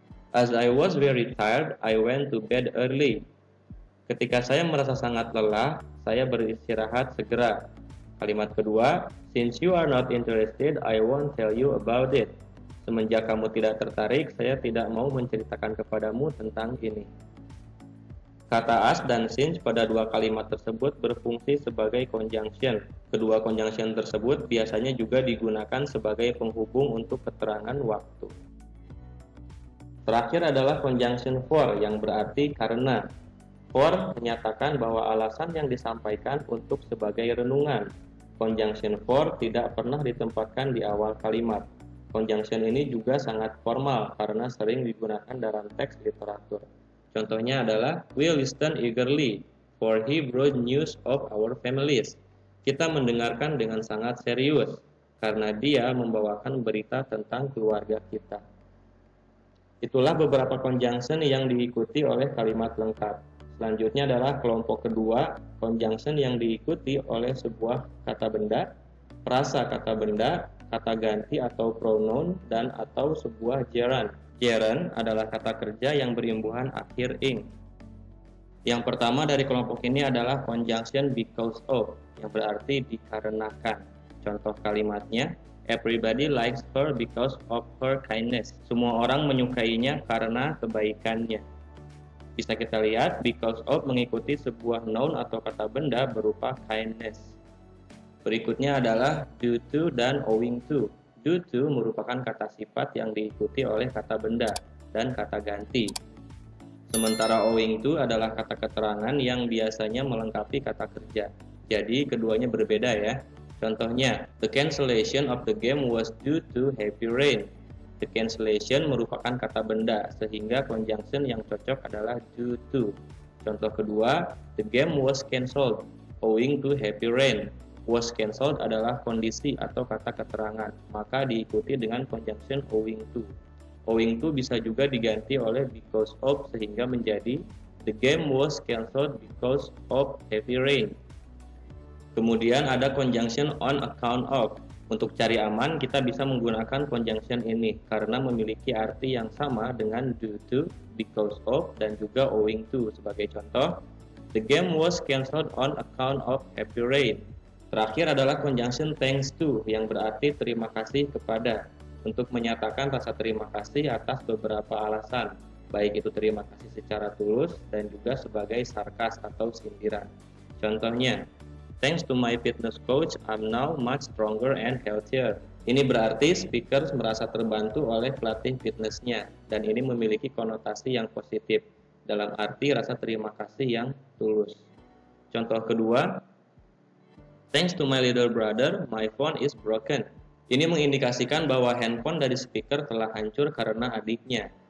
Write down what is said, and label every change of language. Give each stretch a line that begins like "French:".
English: As I was very tired, I went to bed early.
Indonesian: Ketika saya merasa sangat lelah, saya beristirahat segera. Kalimat kedua,
English: since you are not interested, I won't tell you about it.
Indonesian: Semenjak kamu tidak tertarik, saya tidak mau menceritakan kepadamu tentang ini. Kata as dan since pada dua kalimat tersebut berfungsi sebagai conjunction. Kedua conjunction tersebut biasanya juga digunakan sebagai penghubung untuk keterangan waktu. Terakhir adalah conjunction for, yang berarti karena. For menyatakan bahwa alasan yang disampaikan untuk sebagai renungan. Conjunction for tidak pernah ditempatkan di awal kalimat. Conjunction ini juga sangat formal karena sering digunakan dalam teks literatur. Contohnya adalah,
English: we listen eagerly, for he brought news of our families.
Indonesian: Kita mendengarkan dengan sangat serius, karena dia membawakan berita tentang keluarga kita. Itulah beberapa conjunction yang diikuti oleh kalimat lengkap. Selanjutnya adalah kelompok kedua, conjunction yang diikuti oleh sebuah kata benda, frasa kata benda, kata ganti atau pronoun, dan atau sebuah gerund. Gerund adalah kata kerja yang berimbuhan akhir ing. Yang pertama dari kelompok ini adalah conjunction because of, yang berarti dikarenakan. Contoh kalimatnya,
English: everybody likes her because of her kindness.
Indonesian: Semua orang menyukainya karena kebaikannya. Bisa kita lihat, because of mengikuti sebuah noun atau kata benda berupa kindness. Berikutnya adalah due to dan owing to. Due to merupakan kata sifat yang diikuti oleh kata benda dan kata ganti. Sementara owing to adalah kata keterangan yang biasanya melengkapi kata kerja. Jadi keduanya berbeda ya. Contohnya,
English: the cancellation of the game was due to heavy rain.
Indonesian: The cancellation merupakan kata benda, sehingga conjunction yang cocok adalah due to. Contoh kedua,
English: the game was cancelled owing to heavy rain.
Indonesian: Was cancelled adalah kondisi atau kata keterangan, maka diikuti dengan conjunction owing to.
English: Owing to
Indonesian: bisa juga diganti oleh
English: because of
Indonesian: sehingga menjadi
English: the game was cancelled because of heavy rain.
Indonesian: Kemudian ada conjunction on account of. Untuk cari aman kita bisa menggunakan conjunction ini karena memiliki arti yang sama dengan due to, because of, dan juga owing to. Sebagai contoh,
English: the game was cancelled on account of heavy rain.
Indonesian: Terakhir adalah conjunction thanks to, yang berarti terima kasih kepada, untuk menyatakan rasa terima kasih atas beberapa alasan, baik itu terima kasih secara tulus dan juga sebagai sarkas atau sindiran. Contohnya,
English: thanks to my fitness coach, I'm now much stronger and healthier.
Indonesian: Ini berarti speaker merasa terbantu oleh pelatih fitnessnya, dan ini memiliki konotasi yang positif, dalam arti rasa terima kasih yang tulus. Contoh kedua,
English: thanks to my little brother, my phone is broken.
Indonesian: Ini mengindikasikan bahwa handphone dari speaker telah hancur karena adiknya.